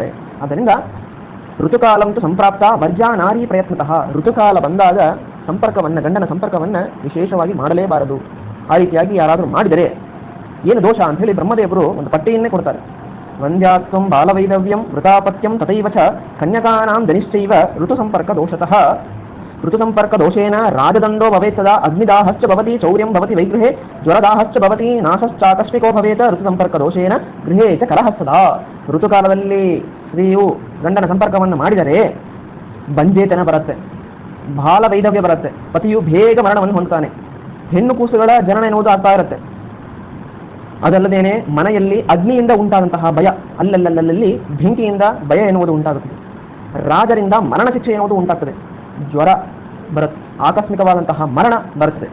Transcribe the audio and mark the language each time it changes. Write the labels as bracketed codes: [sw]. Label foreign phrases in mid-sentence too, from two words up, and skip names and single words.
[sa] ಆದ್ದರಿಂದ ಋತುಕಾಲಂತು ಸಂಪ್ರಾಪ್ತ ವರ್ಜಾ ನಾರಿ ಪ್ರಯತ್ನತಃ. [kn] ಋತುಕಾಲ ಬಂದಾಗ ಸಂಪರ್ಕವನ್ನು, ಗಂಡನ ಸಂಪರ್ಕವನ್ನು ವಿಶೇಷವಾಗಿ ಮಾಡಲೇಬಾರದು. ಆ ರೀತಿಯಾಗಿ ಯಾರಾದರೂ ಮಾಡಿದರೆ ಏನು ದೋಷ ಅಂತ ಹೇಳಿ ಬ್ರಹ್ಮದೇವರು ಒಂದು ಪಟ್ಟಿಯನ್ನೇ ಕೊಡ್ತಾರೆ. [sa] ವಂದ್ಯಾತ್ವಂ ಬಾಲವೈದವ್ಯಂ ವೃತಾಪತ್ಯಂ ತಥೈವ ಚ ಕನ್ಯಕಾನಾಂ ಧನಿಶ್ಚೈವ ಋತು ಸಂಪರ್ಕ ದೋಷತಃ. ಋತು ಸಂಪರ್ಕ ದೋಷೇನ ರಾಜದಂಡೋ ಭವೇತ್ ಸದಾ, ಅಗ್ನಿದಾಹಶ್ಚ ಭವತಿ, ಚೌರ್ಯಂ ಭವತಿ ವೈಗೃಹೇ, ಜ್ವರದಾಹಶ್ಚ ಭವತಿ, ನಾಶಶ್ಚಾಕಸ್ಮಿಕೋ ಭವೇತ್. ಋತು ಸಂಪರ್ಕ ದೋಷೇನ ಗೃಹೇ ಚ ಕಲಹ ಸದಾ. [kn] ಋತುಕಾಲದಲ್ಲಿ ಸ್ತ್ರೀಯು ಗಂಡನ ಸಂಪರ್ಕವನ್ನು ಮಾಡಿದರೆ ಬಂಜೇತನ ಬರುತ್ತೆ, ಬಾಲ ವೈಧವ್ಯ ಬರುತ್ತೆ, ಪತಿಯು ಬೇಗ ಮರಣವನ್ನು ಹೊಂದುತ್ತಾನೆ, ಹೆಣ್ಣು ಕೂಸುಗಳ ಜನನ ಎನ್ನುವುದು ಆಗ್ತಾ ಇರುತ್ತೆ. ಅದಲ್ಲದೇನೆ ಮನೆಯಲ್ಲಿ ಅಗ್ನಿಯಿಂದ ಉಂಟಾದಂತಹ ಭಯ, ಅಲ್ಲಲ್ಲಿ ಬೆಂಕಿಯಿಂದ ಭಯ ಎನ್ನುವುದು ಉಂಟಾಗುತ್ತದೆ, ರಾಜರಿಂದ ಮರಣ ಶಿಕ್ಷೆ ಎನ್ನುವುದು ಉಂಟಾಗ್ತದೆ, ಜ್ವರ ಬರುತ್ತೆ, ಆಕಸ್ಮಿಕವಾದಂತಹ ಮರಣ ಬರುತ್ತದೆ.